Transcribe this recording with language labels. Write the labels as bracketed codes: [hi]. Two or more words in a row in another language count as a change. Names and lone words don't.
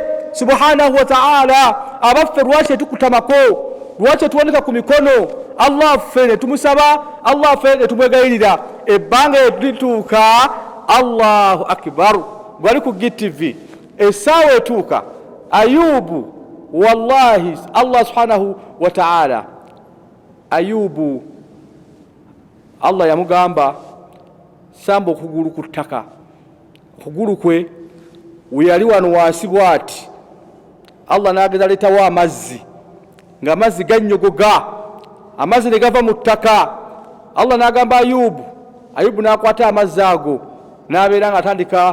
[ar] subhanahu wa ta'ala [lg] abaffe lwaki tukutamako lwaki tuwanika ku mikono Allah ffe tumusaba Allah ffe tumwegayirira ebbanga lituuka [ar] Allahu akbar [lg] bali ku GTV esaawa etuuka ayubu [ar] wallahi Allah subhanahu wa ta'ala [lg] ayubu Allah yamugamba samba okugulu ku ttaka okugulu kwe weyali wano wansi bwati Allah n'ageza leetawo amazzi nga amazzi gannyogoga amazzi ne gava mu ttaka Allah n'agamba ayubu n'akwata amazzi ago n'abeera nga atandika